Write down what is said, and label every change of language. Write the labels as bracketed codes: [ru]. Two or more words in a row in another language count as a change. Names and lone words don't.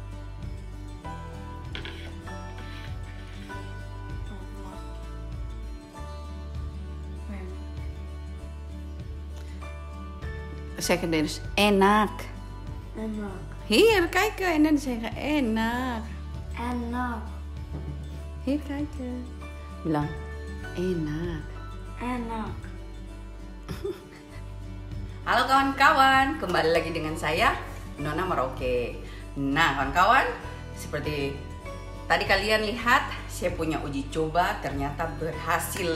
[nl] Zeggen dus enak. [id] Enak. [nl] Hier, kijken. En dan zeggen enak. [id] Enak. [nl] Hier, kijken. [id] Bilang enak. Enak. Halo kawan-kawan, kembali lagi dengan saya Nona Merauke. Nah kawan-kawan, seperti tadi kalian lihat, saya punya uji coba ternyata berhasil.